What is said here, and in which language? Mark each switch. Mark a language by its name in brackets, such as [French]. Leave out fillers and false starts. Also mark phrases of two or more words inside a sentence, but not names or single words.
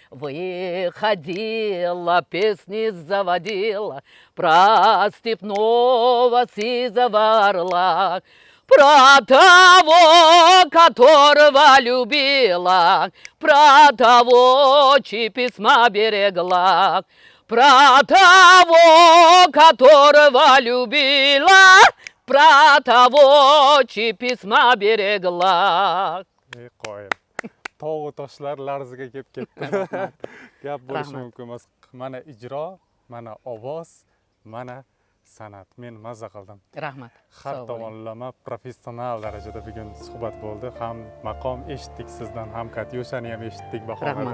[Russian] Выходила, песни заводила про степного сизого орла, про того, которого любила, про того, чьи письма берегла, про того, которого любила, про того, чьи письма берегла. [Uzbek] Qo'yil. Tog' toshlar larziga kelib ketdi. Gap bo'lishi mumkin emas. Mana ijro, mana ovoz, mana san'at. Men mazza qildim. Rahmat. Har tomonlama professional darajada bugun suhbat bo'ldi. Ham maqom eshitdik sizdan, ham Katyushani ham eshitdik bahorada.